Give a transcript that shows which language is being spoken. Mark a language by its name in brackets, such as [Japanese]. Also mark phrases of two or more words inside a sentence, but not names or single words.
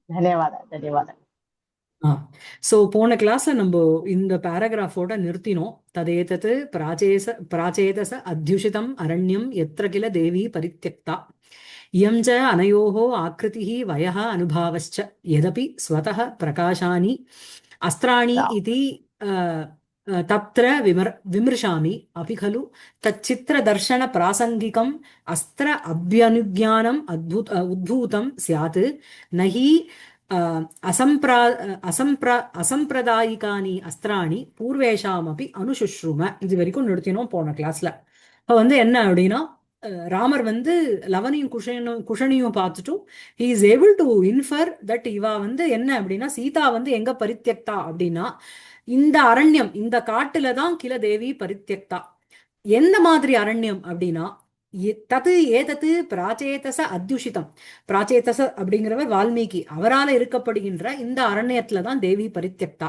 [Telugu] ధన్యవాదాలు. ధన్యవాదాలు. [Tamil] ஆ ஸோ போன கிளாஸ்ல நம்ம இந்த பேராகிராஃபோட நிறுத்தினோம். [Sanskrit] तदेतत् प्राचेतस अध्युषितम् अरण्यम् यत्र किल देवी परित्यक्ता इयं च अनयोः आकृतिः वयः அனுபாவश्च यदपि स्वतः प्रकाशानि अस्त्राणि इति अ, तत्र विमृशामि अपि खलु तच्चित्रदर्शनप्रासङ्गिकम् अस्त्र अभ्यनुज्ञानम् उद्भूतं स्यात् न हि असाम्प्रदायिकानि अस्त्राणि पूर्वेषामपि अनुशुश्रुम. [Tamil] இது வரைக்கும் நிறுத்தினோம் போன கிளாஸ்ல. இப்போ வந்து என்ன அப்படின்னா, ராமர் வந்து லவனையும் குஷனையும் பார்த்துட்டும் [English] he is able to infer that [Tamil] இவா வந்து என்ன அப்படின்னா, சீதா வந்து எங்க பரித்தியக்தா அப்படின்னா இந்த அரண்யம், இந்த காட்டுல தான் [Sanskrit] किल देवी परित्यक्ता. [Tamil] எந்த மாதிரி அரண்யம் அப்படின்னா, [Sanskrit] तत् एतत् प्राचेतस अध्युषितम्. [Tamil] பிராச்சேதச அப்படிங்கிறவர் வால்மீகி, அவரால் இருக்கப்படுகின்ற இந்த அரண்யத்துல தான் [Sanskrit] देवी परित्यक्ता.